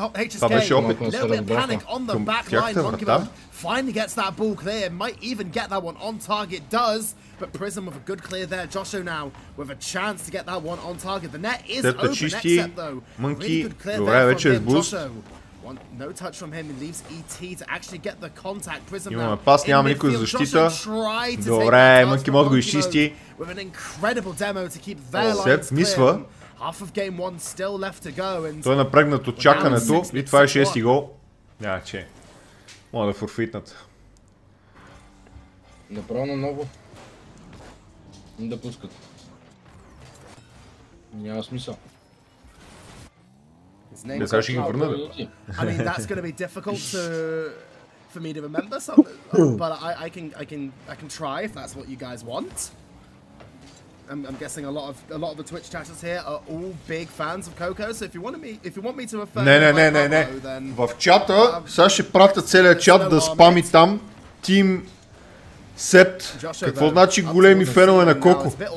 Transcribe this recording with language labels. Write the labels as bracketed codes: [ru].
[bg] Това беше опит към тяхта врата. [en] Finally gets that ball clear, might even get that one on target, does, but Prism with a good clear there. Josho now with a chance to get that one on target. The net is open, except though. Really good clear there from him, Josho. No touch from him, he leaves ET to actually get the contact. Prism now. [bg] Имаме пас, няма никой за защита. Добре, Мънки може да го изчисти. [en] With an incredible demo to keep their lines clear. Half of game 1 still left to go, and [bg] той е напрегнат от чакането и това е 6-ти гол. Че. Мога да форфитнат. Направо на ново. Да пускат. Няма смисъл. Сега ще ги върна. [en] I mean, that's going to be difficult for me to remember, but I can try if that's what you guys want. I'm guessing a lot of the Twitch chatters here are all big fans of Coco, so if you want me to refer [bg] Не. В чата сега ще пратя целият чат да спами там Team Sept. Какво значи големи фенове на Коко?